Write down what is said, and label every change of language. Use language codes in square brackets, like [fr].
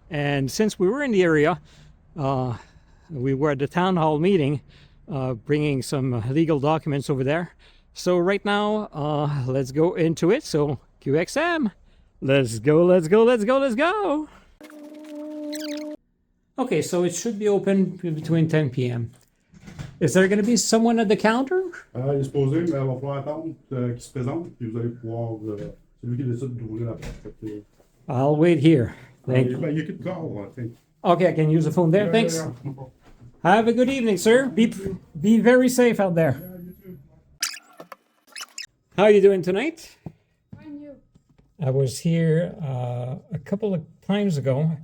[en] And since we were in the area, we were at the town hall meeting, bringing some legal documents over there. So right now, let's go into it. So QXM, let's go, let's go, let's go, let's go. Okay, so it should be open between 10 p.m. Is there going to be someone at the counter? [fr] Il est supposé, mais il va falloir attendre qu'il se présente, puis vous allez pouvoir... c'est lui qui décide d'ouvrir la porte. [en] I'll wait here. Thank you. You could call, I think. Okay, I can use the phone there. Thanks. Have a good evening, sir. Be very safe out there. How are you doing tonight? Fine, you. I was here a couple of times ago.